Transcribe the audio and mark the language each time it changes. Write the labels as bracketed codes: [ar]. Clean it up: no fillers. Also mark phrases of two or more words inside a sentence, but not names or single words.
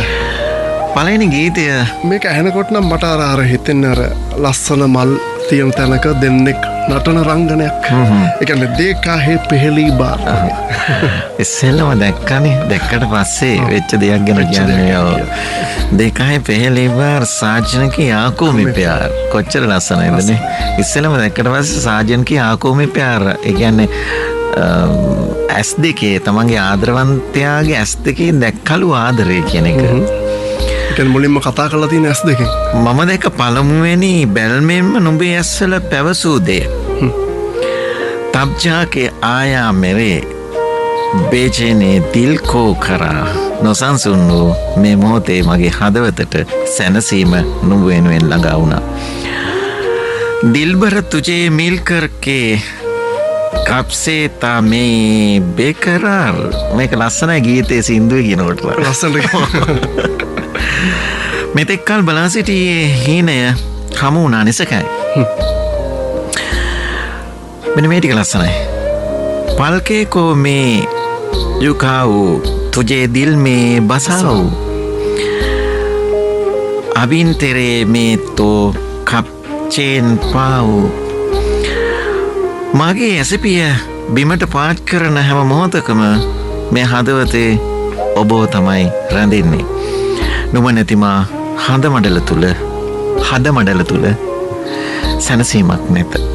[si] පළවෙනි ගීතය මේක ඇහෙනකොට නම් මට අර හිතෙන්නේ අර ලස්සන මල් තියෙන තැනක දෙන්නෙක් නටන රංගනයක්. ඒ කියන්නේ [hi] देखा है पहली बार. [si] ඉස්සෙල්ලම දැක්කට පස්සේ වෙච්ච දෙයක් ගැන කියන්නේ [hi] देखा है पहली बार साजन की आंखों में प्यार. [si] කොච්චර ලස්සනයිද නේ? ඉස්සෙල්ලම දැක්කට පස්සේ [hi] साजन की आंखों में प्यार. [si] ඒ කියන්නේ ඇස් දෙකේ තමන්ගේ ආදරවන්තයාගේ ඇස් දෙකේ දැක්කලු ආදරය කියන එක. මුලින්ම කතා කරලා තියෙන ඇස් දෙකෙන් මම දැක පළමුවෙනි බැල්මෙන්ම නුඹේ ඇස්වල පැවසූ දෙය. [hi] तब जाके आया मेरे बेचैने दिल को करा. [si] නොසන්සුන් වූ මේ මොහොතේ මගේ හදවතට සැනසීම නුඹ වෙනුවෙන් ළඟා වුණා. [hi] दिलबर तुझे मिल करके कब से था मैं बेकरार. [si] මේක ලස්සනයි ගීතයේ සින්දුවේ කියනකොට. ලස්සනට මෙතෙක් කල් බලා සිටියේ හීනය හමු වුණා නිසකයි. මෙන්න මේ ටික ලස්සනයි. [hi] पलके को मैं झुकाऊं तुझे दिल में बसाऊं अबिन तेरे में तो कब चैन पाऊं. [si] මගේ ඇසපිය බිමට පාත් කරන හැම මොහොතකම මේ හදවතේ ඔබව තමයි රැඳෙන්නේ. නුඹ නැතිමා හද මඩල තුල සැනසීමක් නැත.